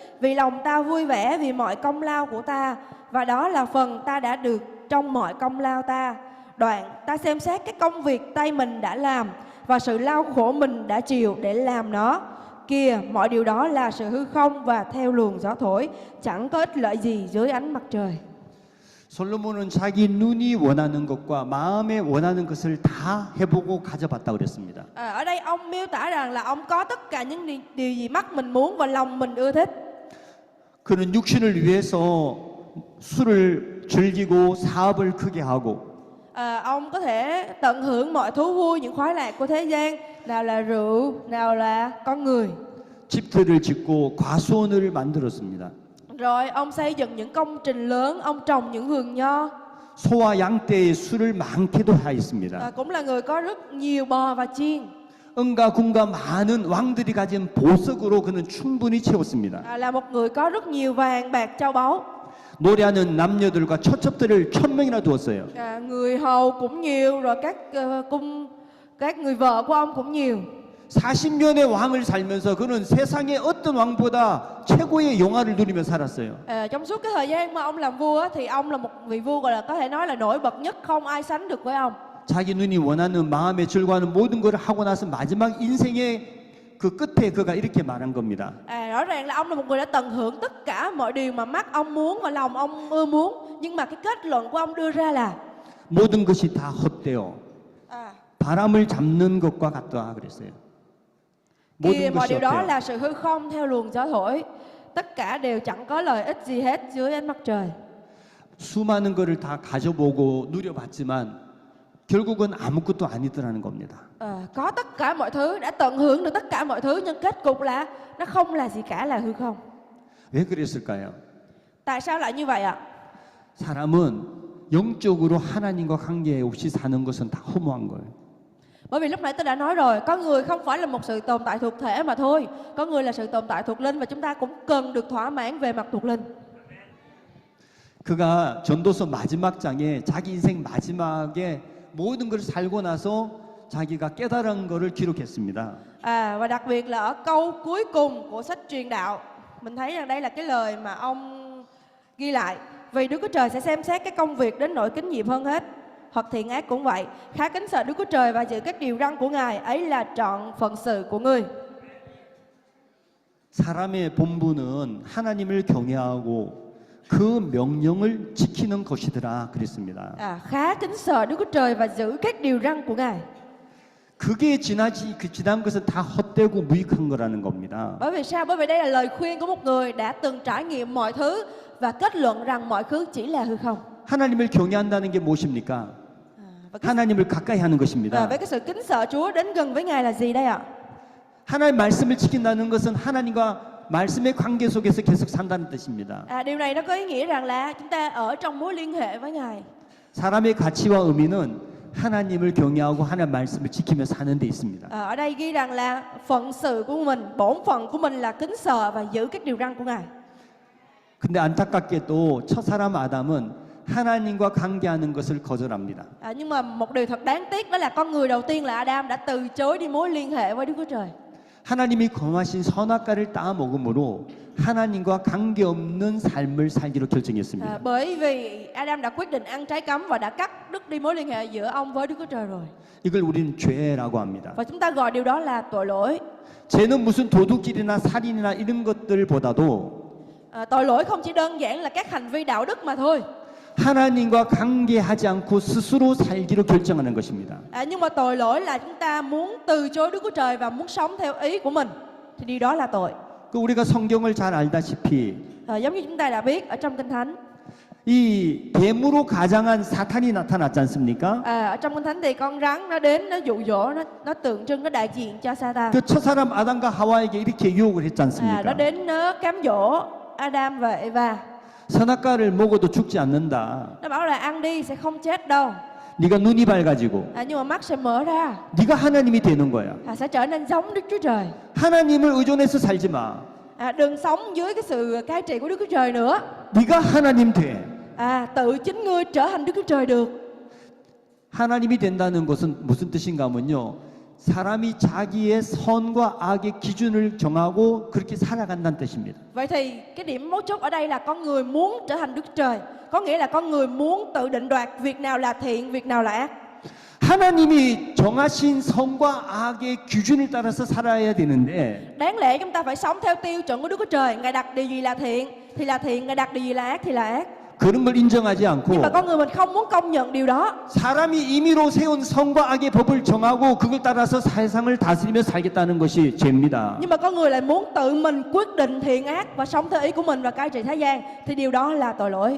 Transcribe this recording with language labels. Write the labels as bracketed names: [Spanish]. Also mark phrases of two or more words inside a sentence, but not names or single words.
[Vietnamese] Vì lòng ta vui vẻ vì mọi công lao của ta, và đó là phần ta đã được trong mọi công lao ta. Đoạn ta xem xét cái công việc tay mình đã làm, và sự lao khổ mình đã chịu để làm nó. Kìa, mọi điều đó là sự hư không và theo luồng gió thổi, chẳng có ích lợi gì dưới ánh mặt trời. [Korean] 솔로몬은 자기 눈이 원하는 것과 마음에 원하는 것을 다 해보고 가져봤다 그랬습니다. [Vietnamese] Ở đây ông miêu tả rằng là ông có tất cả những điều gì mắt mình muốn và lòng mình ưa thích. [Korean] 그는 육신을 위해서 술을 즐기고 사업을 크게 하고 [Vietnamese] Ông có thể tận hưởng mọi thú vui, những khoái lạc của thế gian, nào là rượu, nào là con người. [Korean] 집터를 짓고 과수원을 만들었습니다. [Vietnamese] Rồi ông xây dựng những công trình lớn, ông trồng những vườn nho. [Korean] 소와 양떼의 수를 많게도 하였습니다. [Vietnamese] Cũng là người có rất nhiều bò và chiên. [Korean] 은과 군과 많은 왕들이 가진 보석으로 그는 충분히 채웠습니다. [Vietnamese] Là một người có rất nhiều vàng bạc châu báu. [Korean] 노래하는 남녀들과 처첩들을 1000명이나 두었어요. [Vietnamese] Người hầu cũng nhiều, rồi các người vợ của ông cũng nhiều. [Korean] 40년의 왕을 살면서 그는 세상의 어떤 왕보다 최고의 영화를 누리며 살았어요. [Vietnamese] Trong suốt cái thời gian mà ông làm vua thì ông là một vị vua gọi là có thể nói là nổi bật nhất, không ai sánh được với ông. [Korean] 자기 눈이 원하는 마음에 즐거워하는 모든 것을 하고 나서 마지막 인생의 그 끝에 그가 이렇게 말한 겁니다. [Vietnamese] Rõ ràng là ông là một người đã tận hưởng tất cả mọi điều mà mắt ông muốn và lòng ông ưa muốn, nhưng mà cái kết luận của ông đưa ra là [Korean] 모든 것이 다 헛되어 바람을 잡는 것과 같다 그랬어요. [Vietnamese] Kìa, [Korean] 모든 [Vietnamese] mọi [Korean] 것이 [Vietnamese] điều đó [Korean] 헛되어. [Vietnamese] là sự hư không theo luồng gió thổi, tất cả đều chẳng có lợi ích gì hết dưới ánh mặt trời. [Korean] 수많은 것을 다 가져보고 누려봤지만 결국은 아무것도 아니더라는 겁니다. [Vietnamese] Có tất cả mọi thứ, đã tận hưởng được tất cả mọi thứ, nhưng kết cục là nó không là gì cả, là hư không. [Korean] 왜 그랬을까요? [Vietnamese] Tại sao lại như vậy ạ? [Korean] 사람은 영적으로 하나님과 관계 없이 사는 것은 다 허무한 거예요. [Vietnamese] Bởi vì lúc nãy tôi đã nói rồi, có người không phải là một sự tồn tại thuộc thể mà thôi, có người là sự tồn tại thuộc linh, và chúng ta cũng cần được thỏa mãn về mặt thuộc linh. [Korean] 그가 전도서 마지막 장에 자기 인생 마지막에 모든 것을 살고 나서 자기가 깨달은 것을 기록했습니다. [Vietnamese] Và đặc biệt là ở câu cuối cùng của sách truyền đạo, mình thấy rằng đây là cái lời mà ông ghi lại: vì Đức Chúa Trời sẽ xem xét cái công việc đến nỗi kính nhiệm hơn hết, hoặc thiện ác cũng vậy, khá kính sợ Đức Chúa Trời và giữ các điều răn của Ngài, ấy là trọn phận sự của ngươi. [Korean] 사람의 본분은 하나님을 경외하고 그 명령을 지키는 것이더라 그랬습니다. [Vietnamese] Khá kính sợ Đức Chúa Trời và giữ các điều răn của Ngài. [Korean] 그게 지난 것은 다 헛되고 무익한 거라는 겁니다. [Vietnamese] Bởi vì sao? Bởi vì đây là lời khuyên của một người đã từng trải nghiệm mọi thứ và kết luận rằng mọi thứ chỉ là hư không. [Korean] 하나님을 경외한다는 게 무엇입니까? 하나님을 가까이 하는 것입니다. [Vietnamese] Với cái sự kính sợ Chúa, đến gần với Ngài là gì đây ạ? [Korean] 하나님 말씀을 지킨다는 것은 하나님과 말씀의 관계 속에서 계속 산다는 뜻입니다. [Vietnamese] Điều này nó có ý nghĩa rằng là chúng ta ở trong mối liên hệ với Ngài. [Korean] 사람의 가치와 의미는 하나님을 경외하고 하나님의 말씀을 지키며 사는 데 있습니다. [Vietnamese] Ở đây ghi rằng là phận sự của mình, bổn phận của mình là kính sợ và giữ các điều răn của Ngài. [Korean] 근데 안타깝게도 첫 사람 아담은 하나님과 관계하는 것을 거절합니다. [Vietnamese] Nhưng mà một điều thật đáng tiếc đó là con người đầu tiên là Adam đã từ chối đi mối liên hệ với Đức Chúa Trời. [Korean] 하나님이 검하신 선악과를 따 먹음으로 하나님과 관계없는 삶을 살기로 결정했습니다. [Vietnamese] Bởi vì Adam đã quyết định ăn trái cấm và đã cắt đứt đi mối liên hệ giữa ông với Đức Chúa Trời rồi. [Korean] 이걸 우리는 죄라고 합니다. [Vietnamese] Và chúng ta gọi điều đó là tội lỗi. [Korean] 죄는 무슨 도둑질이나 살인이나 이런 것들보다도 [Vietnamese] Tội lỗi không chỉ đơn giản là các hành vi đạo đức mà thôi. [Korean] 하나님과 관계하지 않고 스스로 살기로 결정하는 것입니다. [Vietnamese] Nhưng mà tội lỗi là chúng ta muốn từ chối Đức Chúa Trời và muốn sống theo ý của mình, thì điều đó là tội. [Korean] 그 우리가 성경을 잘 알다시피 [Vietnamese] Giống như chúng ta đã biết ở trong Kinh Thánh, [Korean] 이 뱀으로 가장한 사탄이 나타났지 않습니까? [Vietnamese] ở trong Kinh Thánh thì con rắn nó đến, nó dụ dỗ, nó tượng trưng, nó đại diện cho Satan. [Korean] 그 첫사람 아담과 하와에게 이렇게 유혹을 했지 [Vietnamese] Nó [Korean] 않습니까? [Vietnamese] đến, nó cám dỗ Adam và Eva. [Korean] 선악과를 먹어도 죽지 않는다. [Vietnamese] Nó bảo là ăn đi sẽ không chết đâu. [Korean] 네가 눈이 밝아지고 [Vietnamese] Nhưng mà mắt sẽ mở ra, [Korean] 네가 하나님이 되는 거야. [Vietnamese] sẽ trở nên giống Đức Chúa Trời. [Korean] 하나님을 의존해서 살지 마. [Vietnamese] Đừng sống dưới cái sự cai trị của Đức Chúa Trời nữa. [Korean] 네가 하나님 돼. [Vietnamese] Tự chính ngươi trở thành Đức Chúa Trời được. [Korean] 하나님이 된다는 것은 무슨 뜻인가 하면요. 사람이 자기의 선과 악의 기준을 정하고 그렇게 살아간다는 뜻입니다. [Vietnamese] Vậy thì cái điểm mấu chốt ở đây là con người muốn trở thành Đức Chúa Trời. Có nghĩa là con người muốn tự định đoạt việc nào là thiện, việc nào là ác. [Korean] 하나님이 정하신 선과 악의 기준을 따라서 살아야 되는데 [Vietnamese] Đáng lẽ chúng ta phải sống theo tiêu chuẩn của Đức Chúa Trời. Ngài đặt điều gì là thiện thì là thiện, Ngài đặt điều gì là ác thì là ác. [Korean] 그런 걸 인정하지 않고 [Vietnamese] Nhưng mà con người mình không muốn công nhận điều đó. [Korean] 사람이 임의로 세운 선과 악의 법을 정하고 그걸 따라서 세상을 다스리며 살겠다는 것이 죄입니다. [Vietnamese] Nhưng mà con người lại muốn tự mình quyết định thiện ác và sống theo ý của mình và cai trị thế gian thì điều đó là tội lỗi.